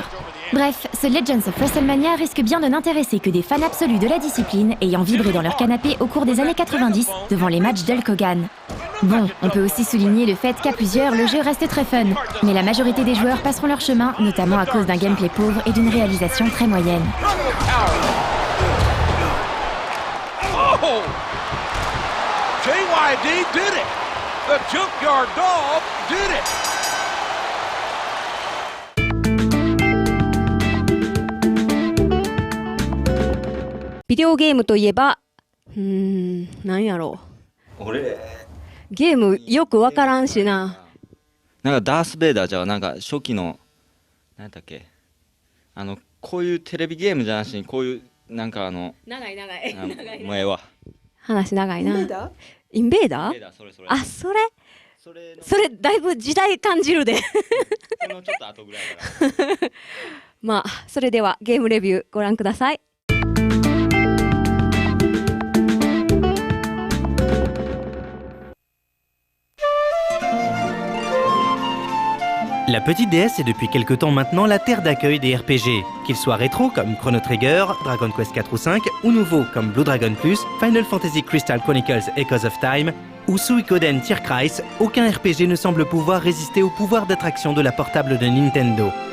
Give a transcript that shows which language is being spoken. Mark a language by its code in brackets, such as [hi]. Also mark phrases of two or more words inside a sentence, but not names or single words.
[fr] Bref, ce Legends of WrestleMania risque bien de n'intéresser que des fans absolus de la discipline ayant vibré dans leur canapé au cours des années 90 devant les matchs d'Hulk Hogan. Bon, on peut aussi souligner le fait qu'à plusieurs, le jeu reste très fun. Mais la majorité des joueurs passeront leur chemin, notamment à cause d'un gameplay pauvre et d'une réalisation très moyenne. Oh! [en] JYD did it! The Junkyard Dog did it! [ja] ビデオゲームといえば、なんやろう。ゲームよくわからんしな。なんかダース・ベイダーじゃなんか初期の何だっけこういうテレビゲームじゃなしにこういうなんか長いもうええわ。話長いな。インベーダー？あ、それだいぶ時代感じるで。そのちょっと後ぐらいから。まあそれではゲームレビューご覧ください。 [fr] La petite DS est depuis quelque temps maintenant la terre d'accueil des RPG, qu'ils soient rétro comme Chrono Trigger, Dragon Quest 4 ou 5, ou nouveaux comme Blue Dragon Plus, Final Fantasy Crystal Chronicles Echoes of Time, ou Suikoden Tierkreis, aucun RPG ne semble pouvoir résister au pouvoir d'attraction de la portable de Nintendo.